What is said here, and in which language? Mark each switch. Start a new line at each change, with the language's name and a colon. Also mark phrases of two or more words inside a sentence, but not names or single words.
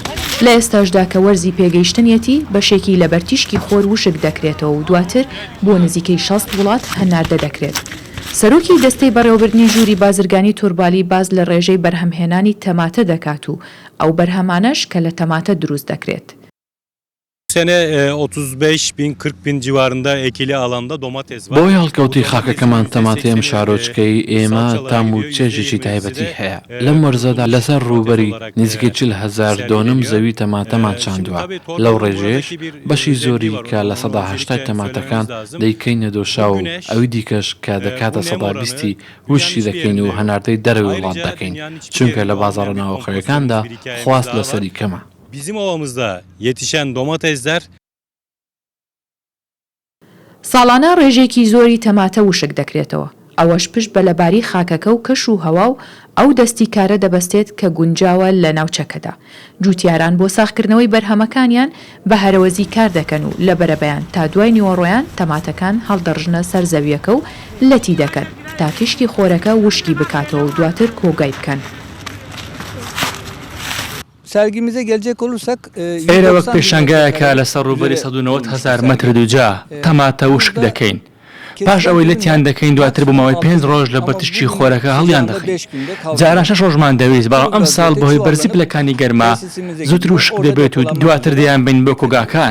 Central Kurdish: لە ئێستاشدا کە وەرزی پێگەیشتنیەتی بەشێکی لە بەرتیشکی خۆر وشک دەکرێتەوە و دواتر بۆ نزیکەی 60 وڵات هەناردە دەکرێت. سەرۆکی دەستەی بەڕێوەبردنی ژووری بازرگانی توربالی باز لە ڕێژەی بەرهەمهێنانی تەماتە دەکات و ئەو بەرهەمانەش کە لە تەماتە دروست دەکرێت.
Turkish: sene 35.000-40.000 civarında ekili alanda domates var.
Central Kurdish: بۆی هەڵکەوتی خاکەکەمان تەماتەی ئەم شارۆچکەی ئێمە تام و چێژێکی تایبەتی هەیە. لەم وەرزەدا لەسەر ڕووبەری نزیکەی 40,000 دۆنم زەوی تەماتەمان چاندووە. لەو ڕێژێش بەشی زۆری کە لە 180 تەماتەکان دەیکەینە دۆشا و ئەوی دیکەش کە دەکاتە 120 وشی دەکەین و هەناردەی دەرەوەی وڵات دەکەین، چونکە لە بازاڕە ناوەخۆیەکاندا خواست لەسەری کەمە.
Turkish: Bizim ovamızda yetişen domatesler
Central Kurdish: ساڵانە ڕێژێکی زۆری تەماتە وشک دەکرێتەوە. ئەوەش پشت بە لەباری خاکەکە و کەش و هەوا و ئەو دەستی کارە دەبەستێت کە گونجاوە لە ناوچەکەدا. جوتیاران بۆ ساختکردنەوەی بەرهەمەکانیان بە هەرەوەزی کار دەکەن و لە بەرەبەیان تا دوای نیوەڕۆیان تەماتەکان هەڵدەڕژنە سەر زەویەکە و لەتی دەکەن تا تیشکی خۆرەکە وشکی بکاتەوە و دواتر کۆگای بکەن.
Turkish: Sergimize gelecek olursak
Central Kurdish: ئێرە وەک پێشانگایەکە لەسەر ڕووبەری 190,000 مەتر دووجا تەماتە وشک دەکەین. پاش ئەوەی لەتیان دەکەین دواتر بۆ ماوەی 5 ڕۆژ لە بەرتشتی خۆرەکە هەڵیان دەخین. جاران 6 ڕۆژمان دەویست، بەڵام ئەم ساڵ بەهۆی بەرزی پلەکانی گەرما زووتر وشک دەبێت و دواتر دەیان بین بۆ کۆگاکان.